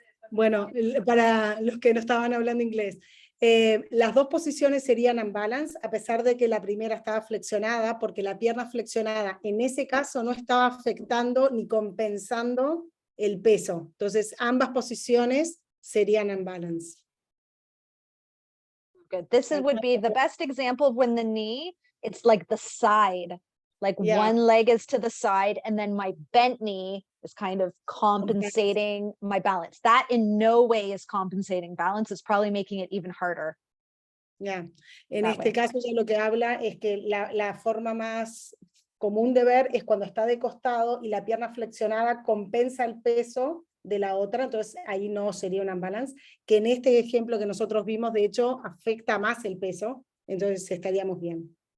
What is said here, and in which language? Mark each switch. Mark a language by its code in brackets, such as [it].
[es] Bueno, para los que no estaban hablando inglés, las dos posiciones serían unbalanced, a pesar de que la primera estaba flexionada, porque la pierna flexionada en ese caso no estaba afectando ni compensando el peso. Entonces, ambas posiciones serían unbalanced. [en] Good. This would be the best example of when the knee, it's like the side, like one leg is to the side, and then my bent knee is kind of compensating my balance. That in no way is compensating balance. It's probably making it even harder. [es] Ya, en este caso ya lo que habla es que la forma más común de ver es cuando está de costado y la pierna flexionada compensa el peso de la otra, entonces ahí no sería un unbalance, que en este ejemplo que nosotros vimos, de hecho, afecta más el peso, entonces estaríamos bien.